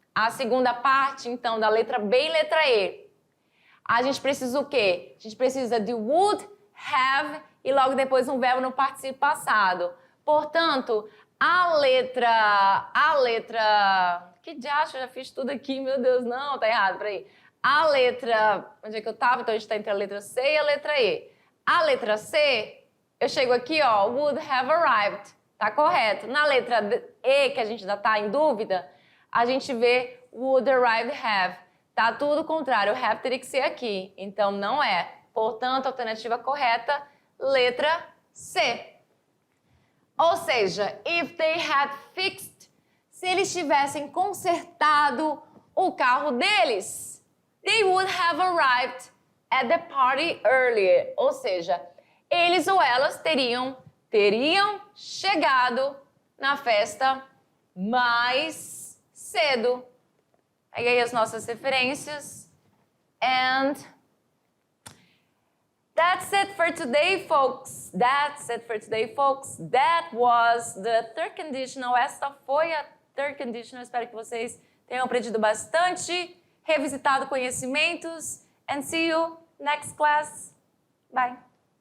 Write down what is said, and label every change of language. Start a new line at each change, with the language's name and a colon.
Portuguese: A segunda parte, então, da letra B e letra E. A gente precisa o quê? A gente precisa de would, have e logo depois um verbo no particípio passado. Portanto, a letra... Que diacho, eu já fiz tudo aqui, meu Deus, não, tá errado, peraí. A letra... Onde é que eu tava? Então, a gente tá entre a letra C e a letra E. A letra C, eu chego aqui, ó,
English: would have arrived.
Portuguese: Tá correto. Na letra E, que a gente ainda tá em dúvida, a gente vê
English: would arrive have.
Portuguese: Tá tudo o contrário, o have teria que ser aqui. Então, não é. Portanto, a alternativa correta, letra C. Ou seja,
English: if they had fixed,
Portuguese: se eles tivessem consertado o carro deles,
English: they would have arrived at the party earlier.
Portuguese: Ou seja, eles ou elas teriam chegado na festa mais cedo. Peguei as nossas referências.
English: And that's it for today, folks. That's it for today, folks. That was the third conditional.
Portuguese: Esta foi a third conditional. Espero que vocês tenham aprendido bastante, revisitado conhecimentos.
English: And see you next class. Bye.